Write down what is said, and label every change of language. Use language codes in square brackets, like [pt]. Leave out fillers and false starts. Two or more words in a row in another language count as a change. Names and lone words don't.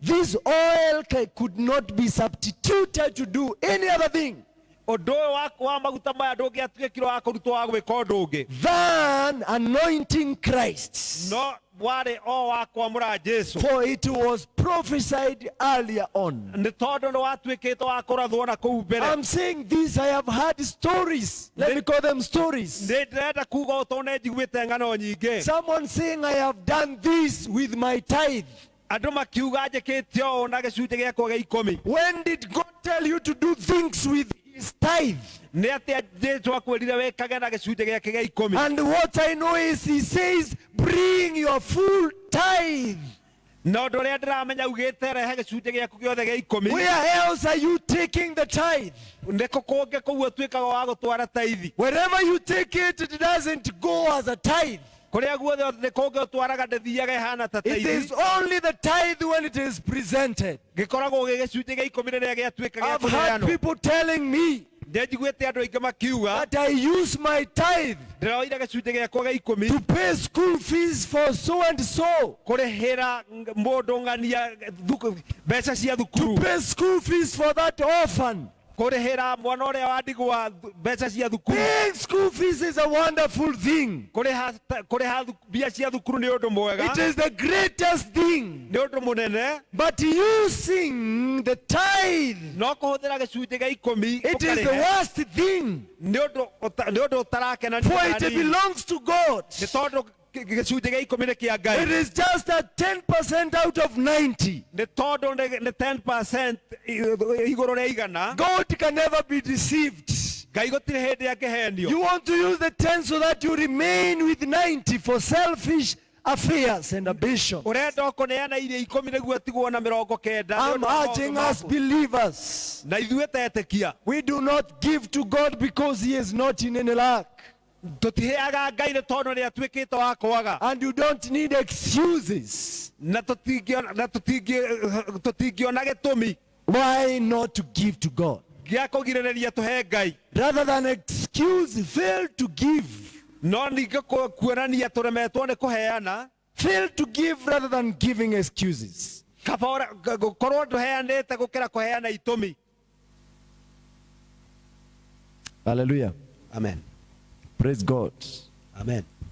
[en] This oil could not be substituted to do any other thing [ki] Ũndũ ũyũ wa maguta maya ndũngĩatuĩkire wa kũrutwo wa gwĩka ũndũ ũngĩ, [en] than anointing Christ. [ki] no warĩ o wa kwamũra Jesũ. [en] For it was prophesied earlier on. [ki] Nĩ tondũ nĩ watuĩkĩte wa kũrathwo na kũu mbere. [en] I'm saying this, I have heard stories. Let me call them stories. [ki] Nĩ ndĩrenda kuga ũũ tondũ nĩ njiguĩte ng'ano nyingĩ. [en] Someone saying, I have done this with my tithe. [ki] Andũ makiuga njĩkĩte ũũ na gĩcunjĩ gĩakwa gĩa ikũmi. [en] When did God tell you to do things with his tithe? [ki] Nĩ atĩa Jesũ akwĩrire wĩkage na gĩcunjĩ gĩake gĩa ikũmi. [en] And what I know is he says, bring your full tithe. [ki] Na ũndũ ũrĩa ndĩramenya ugĩte rehe gĩcunjĩ gĩaku gĩothe gĩa ikũmi. [en] Where else are you taking the tithe? [ki] Nĩ kũ kũngĩ kũu ũtuĩkaga wa gũtwara taithi. [en] Wherever you take it, it doesn't go as a tithe. [ki] Kũrĩa guothe nĩ kũngĩ ũtwaraga ndĩthiaga ĩhana ta [en] It is [ki] taithi. [en] only the tithe when it is presented. [ki] Gĩkoragwo gĩ gĩcunjĩ gĩa ikũmi rĩrĩa gĩatuĩka gĩa [en] I've heard [ki] kũheanwo. [en] people telling me [ki] Nĩ njiguĩte andũ aingĩ makiuga [en] that I use my tithe [ki] ndĩroire gĩcunjĩ gĩakwa gĩa ikũmi [en] to pay school fees for so and so, [ki] kũrĩhĩra mũndũ ng'ania mbeca cia [en] to [ki] thukuru, [en] pay school fees for that orphan. [ki] kũrĩhĩra mwana ũrĩa wa ndigwa mbeca cia thukuru, [en] Paying school fees is a wonderful thing. [ki] kũrĩha mbia cia thukuru nĩ ũndũ mwega, [en] It is the greatest thing. [ki] nĩ ũndũ mũnene. [en] But using the tithe, [ki] No kũhũthĩra gĩcunjĩ gĩa ikũmi [en] it is the [ki] ũkarĩhe, [en] worst thing. [ki] nĩ ũndũ ũtarakenania [en] For [ki] na [en] it [ki] hanini. [en] belongs to God. [ki] Nĩ tondũ gĩcunjĩ gĩa ikũmi nĩ kĩa Ngai. [en] It is just a 10% out of 90. [ki] Nĩ tondũ nĩ 10% igũrũ rĩa igana. [en] God can never be deceived. [ki] Ngai gũtirĩ hĩndĩ angĩhenio. [en] You want to use the 10 so that you remain with 90 for selfish affairs and ambition. [ki] Ũrenda kũneana iria ikũmi nĩguo tigwo na mĩrongo kenda. Nĩ [en] I'm [ki] ũndũ wa maũndũ [en] urging us [ki] maku. [en] believers, [ki] Na ithuĩ ta etĩkia [en] we do not give to God because he is not in any lack. [ki] tũtiheaga Ngai nĩ tondũ nĩ atuĩkĩte wa kwaga, [en] And you don't need excuses [ki] na tũtingĩona gĩtũmi [en] why not to give to God. [ki] gĩa kũgirĩrĩria tũhe Ngai, [en] Rather than excuse, fail to give. [ki] no ningĩ kuonania tũremetwo nĩ kũheana. [en] Fail to give rather than giving excuses. [ki] Kaba gũkorwo ndũheanĩte gũkĩra kũheana itũmi. [en] Hallelujah. Amen. Praise God. Amen.